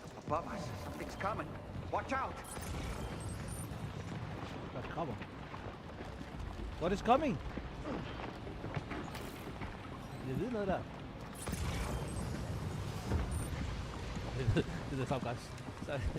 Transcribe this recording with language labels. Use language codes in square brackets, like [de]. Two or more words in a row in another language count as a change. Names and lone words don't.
[en] above us. Something's coming. Watch out! [da] Hvad kommer? [en] What is coming? [da] Jeg ved noget der. Det er faktisk. Sorry.